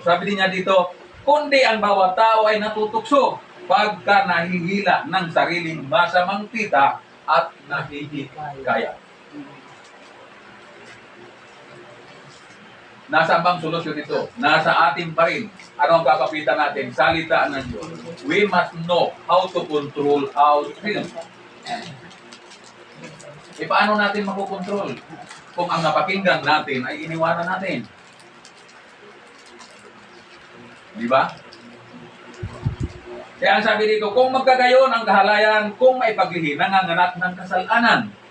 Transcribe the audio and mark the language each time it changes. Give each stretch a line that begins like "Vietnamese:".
Filipino: Sabi din niya dito, kundi ang bawat tao ay natutukso pagka nahihila ng sariling masamang kita at nahihikaya. Nasa bang solusyon ito? Nasa atin pa rin. Ano ang kakapitan natin? Salita ng Diyos.
English: We must know how to control our feelings.
Filipino: Paano natin makukontrol? Kung ang napakinggan natin ay iniwanan natin. Di ba? Kaya ang sabi dito, kung magkagayon ang kahalayan, kung may paglihi, nanganganak ng kasalanan.